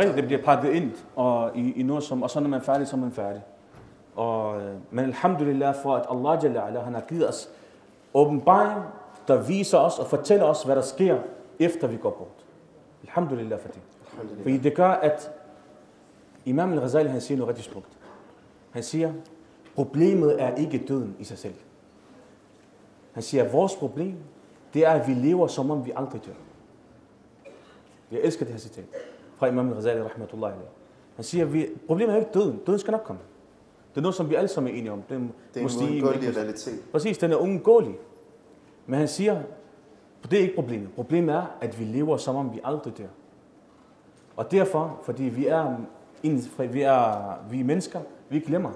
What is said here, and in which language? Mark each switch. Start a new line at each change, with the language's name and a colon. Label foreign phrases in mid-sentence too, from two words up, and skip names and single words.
Danish: Det er rigtigt, det bliver pakket ind og i noget som, og så når man er færdig, så er man færdig. Men alhamdulillah for, at
Arabic: الله جل علا,
Danish: han har givet os åbenbaring, der viser os og fortæller os, hvad der sker, efter vi går bort. Alhamdulillah for det. Fordi det gør, at Imam al-Ghazali, han siger noget rigtig smukt. Han siger, problemet er ikke døden i sig selv. Han siger, at vores problem, det er, at vi lever, som om vi aldrig dør. Jeg elsker det her citat fra Imam al-Ghazali,
Arabic: رحمة الله عليه.
Danish: Han siger, at problemet er ikke døden. Døden skal nok komme. Det er noget, som vi alle sammen er enige om. Det er en uundgåelig realitet. Præcis, den er uundgåelig. Men han siger, det er ikke problemet. Problemet er, at vi lever, som om vi aldrig dør. Og derfor, fordi vi er mennesker, vi glemmer.